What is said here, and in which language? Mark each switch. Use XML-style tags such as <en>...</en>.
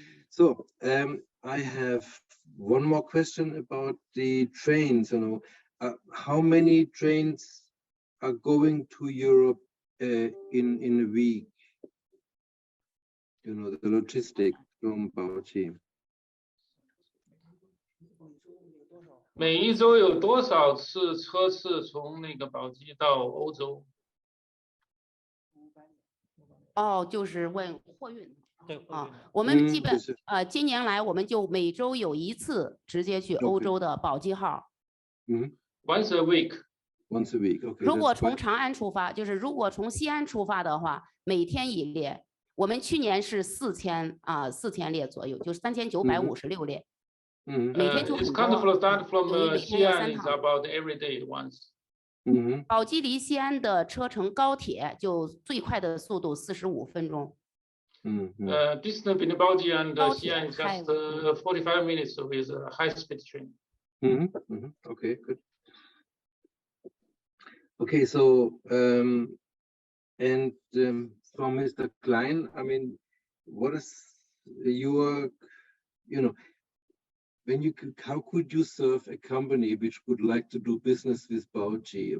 <en>So I have one more question about the trains. You know, how many trains are going to Europe in a week? You know, the logistics from Baoji.</en> <zh>每一周有多少次车次从那个宝鸡到欧洲？哦，就是问货运。对啊，我们基本近年来我们就每周有1次直接去欧洲的宝鸡号。</zh> <en>Once a week. Once a week. Okay.</en> <zh>如果从长安出发，就是如果从西安出发的话，每天1列。我们去年是4000列左右，就是3956列。每天就很多。</zh> <en>Start from Xi'an is about every day once.</en> <zh>宝鸡离西安的车乘高铁就最快的速度45分钟。</zh> <en>Distance between Baoji and Xi'an is just 45 minutes with a high-speed train. Okay, good. Okay, so and from Mr. Klein, I mean, what is your, you know, when you could, how could you serve a company which would like to do business with Baoji?</en>